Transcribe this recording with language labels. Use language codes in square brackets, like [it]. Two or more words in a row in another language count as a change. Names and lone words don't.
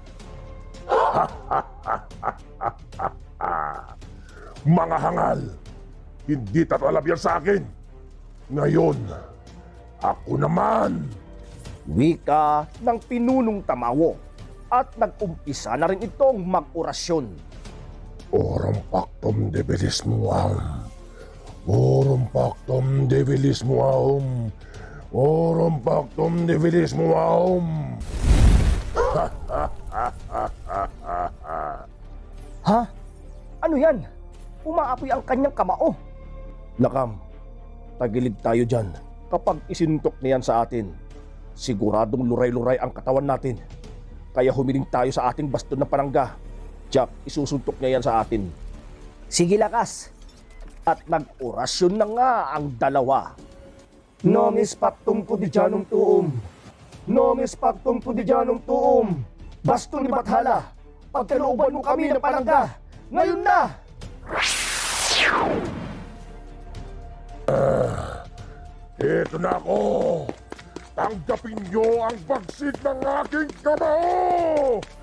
[tl] Mga hangal, hindi tatalab yan sa akin. Ngayon, ako naman. Wika ng pinunong Tamaw at nag-umpisa na rin itong mag-orasyon. [la] Oram pactum debilis muam. Oram pactum debilis muam. Oram pactum debilis muam. Ha? [tl] Ano yan? Umaapoy ang kanyang kamao. Lakam, tagilid tayo dyan. Kapag isinuntok niyan sa atin, siguradong luray-luray ang katawan natin. Kaya humiling tayo sa ating baston ng panangga. Jack, isusuntok niya yan sa atin. Sige Lakas. At nag-orasyon na nga ang dalawa. [la] Nomis pactum quotidianum tuum. Nomis pactum quotidianum tuum. [tl] Baston ni Bathala, pagkalooban mo kami ng panangga. Ngayon na! Ito na ako. Tanggapin niyo ang bagsik ng aking kamao!